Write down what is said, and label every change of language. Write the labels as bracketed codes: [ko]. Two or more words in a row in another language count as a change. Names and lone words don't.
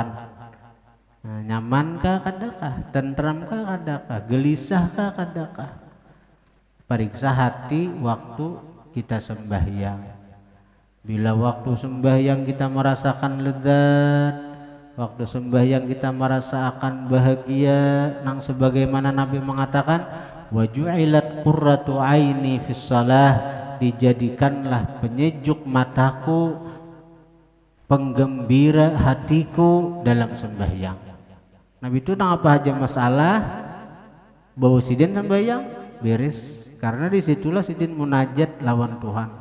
[bjn] Nah, nyaman kah kadakah, tentram kah kadakah, gelisah kah kadakah. Periksa hati waktu kita sembahyang. Bila waktu sembahyang kita merasakan lezat, waktu sembahyang kita merasakan bahagia, nang sebagaimana Nabi mengatakan, [ar] وجعلت قرة عيني في الصلاة, [bjn] dijadikanlah penyejuk mataku, penggembira hatiku dalam sembahyang. Nabi itu nang apa aja masalah bau sidin sembahyang beres, karena disitulah sidin munajat lawan Tuhan.